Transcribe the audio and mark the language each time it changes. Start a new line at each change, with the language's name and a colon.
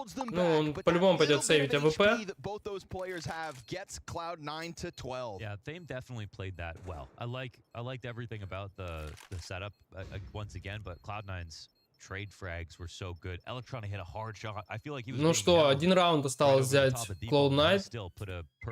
Russian: Ну, он по-любому пойдет сейвить АВП.
English: Yeah, Fame definitely played that well. I liked everything about the setup once again, but Cloud9's trade frags were so good. Electronic hit a hard shot. I feel like he was.
Russian: Ну что, один раунд осталось взять Cloud9.